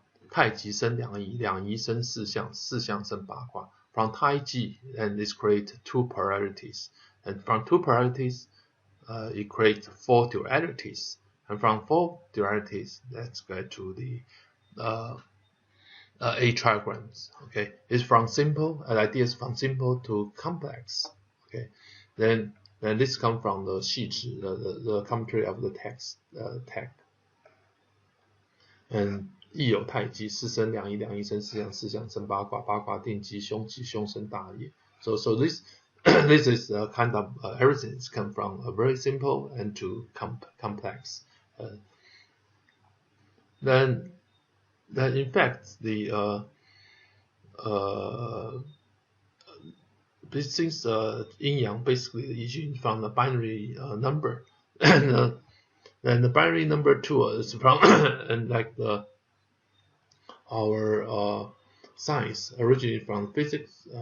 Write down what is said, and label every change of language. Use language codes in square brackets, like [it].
[zh] 太极生两仪，两仪生四象，四象生八卦。 [en] From Taiji, and this creates two polarities, and from two polarities, it creates four dualities, and from four dualities, let's get to the 8Trigrams. Okay, it's from simple, an idea is from simple to complex. Okay, then this comes from the 细致, the commentary of the text. And [zh] 亦有太极，四生两仪，两仪生四象，四象生八卦，八卦定吉凶，吉凶生大业。 [en] So this this is a kind of everything is come from a very simple and to complex. Then in fact the this things yin yang basically is from the binary number, and the binary number 2 is from and like our science originated from physics.